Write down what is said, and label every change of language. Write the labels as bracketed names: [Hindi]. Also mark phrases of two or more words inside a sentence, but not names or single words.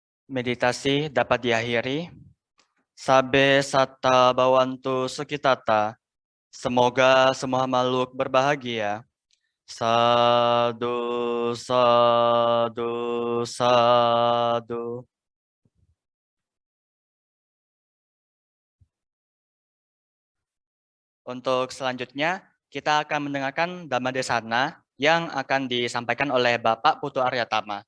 [Indonesian] meditasi dapat diakhiri. [Pali] Sabe sata bawantu sukitata. [Indonesian] Semoga semua makhluk berbahagia. [Pali] Sadu, sadu, sadu. [Indonesian] Untuk selanjutnya, kita akan mendengarkan Dhammadesana yang akan disampaikan oleh Bapak Putu Aryatama.